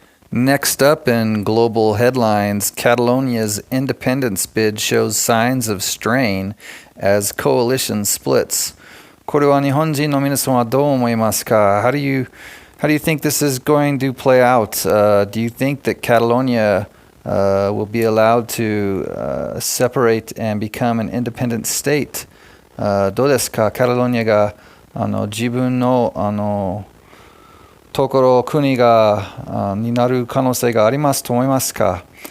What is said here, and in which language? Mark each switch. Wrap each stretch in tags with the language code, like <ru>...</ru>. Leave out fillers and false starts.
<en>Next up in global headlines, Catalonia's independence bid shows signs of strain as coalition splits.</en> <ja>これは日本人の皆さんはどう思いますか?</ja> <en>How do you think this is going to play out? Do you think that Catalonia will be allowed to separate and become an independent state?</en> <ja>どうですか? カタロニアが自分のところ国がになる可能性がありますと思いますか?</ja>